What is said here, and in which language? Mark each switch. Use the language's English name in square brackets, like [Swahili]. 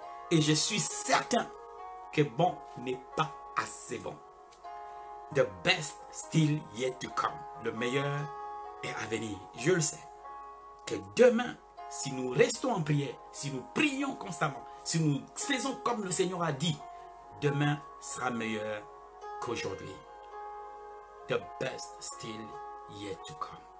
[French] Et je suis certain que bon n'est pas assez bon. [English] The best still yet to come. [French] Le meilleur est à venir. Je le sais. Que demain, si nous restons en prière, si nous prions constamment, si nous faisons comme le Seigneur a dit, demain sera meilleur qu'aujourd'hui. [English] The best still yet to come.